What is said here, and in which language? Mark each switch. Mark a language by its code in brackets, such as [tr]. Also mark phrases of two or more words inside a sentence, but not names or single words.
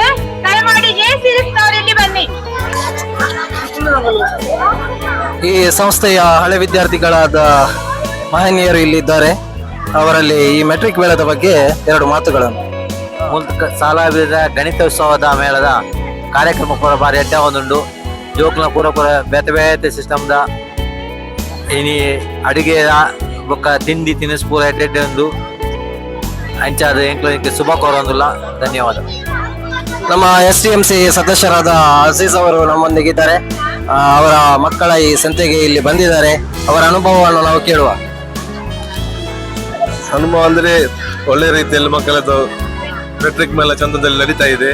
[kn] ದಯಮಾಡಿ [en] A series [kn] ನವರು ಇಲ್ಲಿ ಬನ್ನಿ. ಈ ಸಂಸ್ಥೆಯ ಹಳೆ ವಿದ್ಯಾರ್ಥಿಗಳಾದ ಮಹನೀಯರು ಇಲ್ಲಿದ್ದಾರೆ. ಅವರಲ್ಲಿ ಈ ಮೆಟ್ರಿಕ್ ಮೇಳದ ಬಗ್ಗೆ ಎರಡು ಮಾತುಗಳನ್ನು. [tcy] ಸಾಲಾಭಿದ ಗಣಿತೋತ್ಸವದ ಮೇಳದ ಕಾರ್ಯಕ್ರಮ ಪೂರ ಬಾರಿ ಎಡ್ಡ ಒಂದುಂಡು. ಜೋಕ್ಲ ಪೂರ ಬೇತೆ ಬೇತೆ ಸಿಸ್ಟಮ್ದ ಇನಿ ಅಡುಗೆ ಬೊಕ್ಕ ತಿಂಡಿ ತಿನಿಸು ಪೂರ ಎಡ್ಡೆ ಉಂಡು. ಅಂಚಾದ ಎಂಕ್ಲಿಗೆ ಶುಭ ಕೋರೊಂದುಲ್ಲ. ಧನ್ಯವಾದ. [kn] ನಮ್ಮ STMC ಸದಸ್ಯರಾದ ಅಜೀಜ್ ಅವರು ನಮ್ಮೊಂದಿಗಿದ್ದಾರೆ. ಅವರ ಮಕ್ಕಳ ಈ ಸಂತೆಗೆ ಇಲ್ಲಿ ಬಂದಿದ್ದಾರೆ. ಅವರ ಅನುಭವವನ್ನು ನಾವು ಕೇಳುವ. ಅನುಭವ ಅಂದ್ರೆ ಒಳ್ಳೆ ರೀತಿಯಲ್ಲಿ ಮಕ್ಕಳದ್ದು ಮೆಟ್ರಿಕ್ ಮೇಳ ಚಂದದಲ್ಲಿ ನಡೀತಾ ಇದೆ.